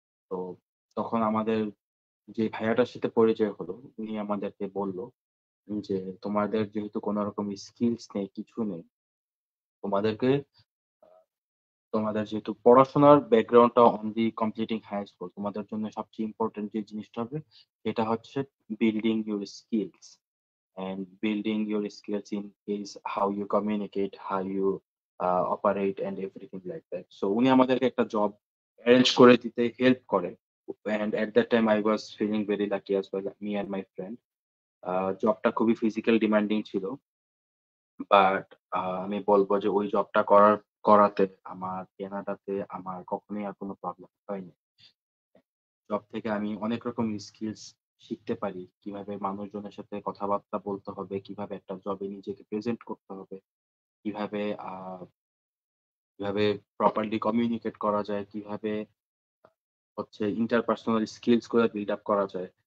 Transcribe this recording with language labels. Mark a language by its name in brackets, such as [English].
[Bangla] তো তখন আমাদের যে ভাইয়াটার সাথে পরিচয় হলো, উনি আমাদেরকে বলল যে, "তোমাদের যেহেতু কোন রকম স্কিলস নেই, কিছু নেই, তোমাদেরকে আ তোমাদের যেহেতু পড়াশোনার ব্যাকগ্রাউন্ডটা অনলি কমপ্লিটিং হাই স্কুল, তোমাদের জন্য সবচেয়ে ইম্পোর্টেন্ট যে জিনিসটা হবে, সেটা হচ্ছে [English] Building your skills. And building your skills in is how you communicate, how you operate and everything like that." [Bangla] So উনি আমাদেরকে একটা জব এরেঞ্জ করে দিতে হেল্প করে। [English] And at that time I was feeling very lucky as well, me and my friend. [Bangla] জবটা খুবই physical demanding ছিল। But আমি বলব যে ওই জবটা করাতে আমার কেনাডাতে আমার কখনোই আর কোনো প্রবলেম হয়নি। জব থেকে আমি অনেক রকম স্কিলস শিখতে পারি। কিভাবে মানুষজনের সাথে কথাবার্তা বলতে হবে, কিভাবে একটা জবে নিজেকে প্রেজেন্ট করতে হবে, কিভাবে আ কিভাবে প্রপারলি কমিউনিকেট করা যায়, কিভাবে হচ্ছে ইন্টারপার্সোনাল স্কিলস গুলা বিল্ড আপ করা যায়।